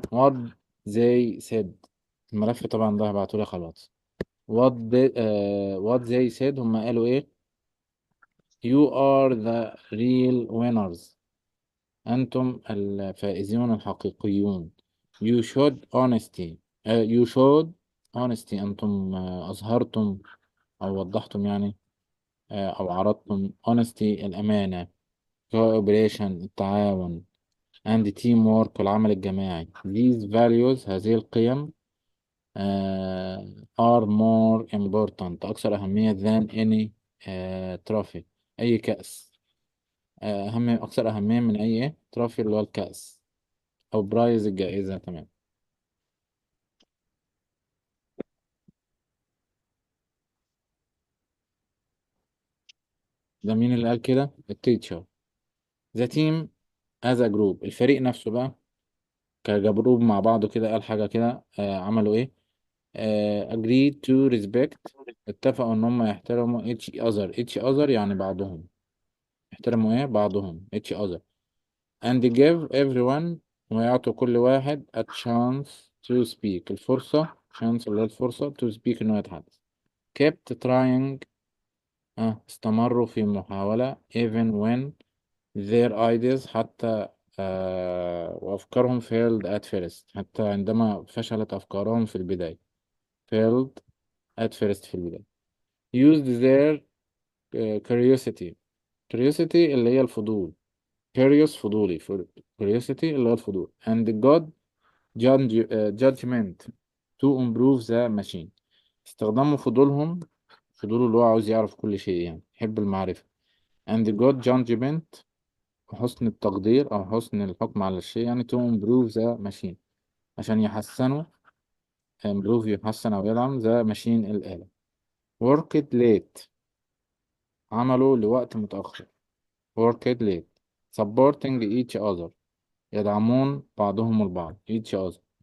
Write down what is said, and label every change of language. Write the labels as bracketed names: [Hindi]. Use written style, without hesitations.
[English] what they said [Arabic] الملف طبعا ده هبعتهولي خلاص. [English] what they said [Arabic] هم قالوا ايه [English] you are the real winners. [Arabic] أنتم الفائزون الحقيقيون. [English] you showed honesty you showed honesty [Arabic] أنتم أظهرتم أو وضحتم يعني أو عرضتم honesty الأمانة cooperation التعاون [English] and teamwork [Arabic] العمل الجماعي. [English] these values [Arabic] هذه القيم [English] are more important [Arabic] أكثر أهمية [English] than any trophy [Arabic] أي كأس. أكثر أهمية من أي تروفي اللي هو الكأس أو برايز الجائزة. تمام. ده مين اللي قال كده؟ التيتشر. ذا تيم از جروب الفريق نفسه بقى كجروب مع بعضه كده قال حاجة كده عملوا إيه؟ [English] agreed to respect [Arabic] اتفقوا إن هم يحترموا each other يعني بعضهم. يحترموا إيه؟ بعضهم [English] each other and give everyone [Arabic] ويعطوا كل واحد [English] a chance to speak، [Arabic] الفرصة chance اللي هي الفرصة [English] to speak [Arabic] إنه يتحدث. [English] kept trying، [Arabic] استمروا في محاولة [English] even when their ideas، [Arabic] حتى وأفكارهم [English] failed at first، [Arabic] حتى عندما فشلت أفكارهم في البداية. [English] failed at first [Arabic] في البداية. used their curiosity، curiosity اللي هي الفضول، curious فضولي، curiosity اللي هو الفضول [English] and got judgment to improve the machine، [Arabic] استخدموا فضولهم، فضوله اللي هو عاوز يعرف كل شيء يعني يحب المعرفة، and got judgment حسن التقدير أو حسن الحكم على الشيء يعني [English] to improve the machine، [Arabic] عشان يحسنوا improve يحسن أو يدعم the machine الآلة. [English] worked late، [Arabic] عملوا لوقت متأخر [English] worked late. supporting each other، [Arabic] يدعمون بعضهم البعض [English] each other.